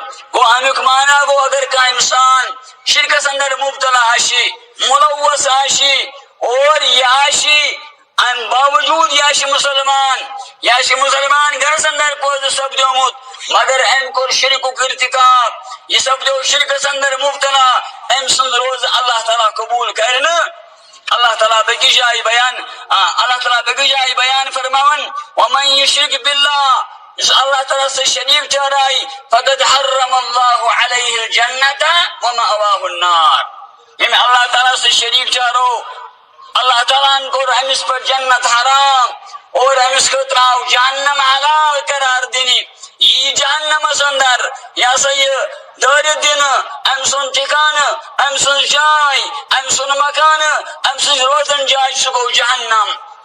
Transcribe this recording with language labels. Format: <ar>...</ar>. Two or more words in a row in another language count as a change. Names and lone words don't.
<ks>گوٚو امیُک معنی گوٚو اگر کانٛہہ اِنسان شرکس اندر مبتلا آسہِ, ملوث آسہِ, اور یہِ آسہِ امہِ باوجوٗد یہِ آسہِ مسلمان, یہِ آسہِ مسلمان گرس اندر پٲدٕ سپدیومُت, مگر أمۍ کوٚر شرکُک ارتکاب, یہِ سپدیو شرکس اندر مبتلا, أمۍ سٕنٛز روزٕ اللہ تعالیٰ قبول کرِ نہٕ. اللہ تعالیٰ بیٚکِس جایہِ بیان فرماوان,</ks> <ar>وَمَن یُشرِک بِاللہ,</ar> <ks>یُس اللہ تعالیٰ سۭتۍ شریٖک ٹھہرایہِ,</ks> <ar>فقد حرم اللہ علیہ الجنۃ ومأواہ النار.</ar> <ks>ییٚمہِ اللہ تعالیٰ سۭتۍ شریٖک ٹھہرو, اللہ تعالیٰ ہن کوٚر أمِس پٮ۪ٹھ جنت حرام, اور أمِس خٲطرٕ آو جہنم حلال قرار دِنہِ. یی جہنمس اندر یہِ ہسا یہِ دٲرِتھ دِنہٕ, أمۍ سُنٛد ٹھِکانہٕ, أمۍ سٕنٛز جاے, أمۍ سُنٛد مکانہٕ, أمۍ سٕنٛز روزن جاے, سُہ گوٚو جہنم.</ks>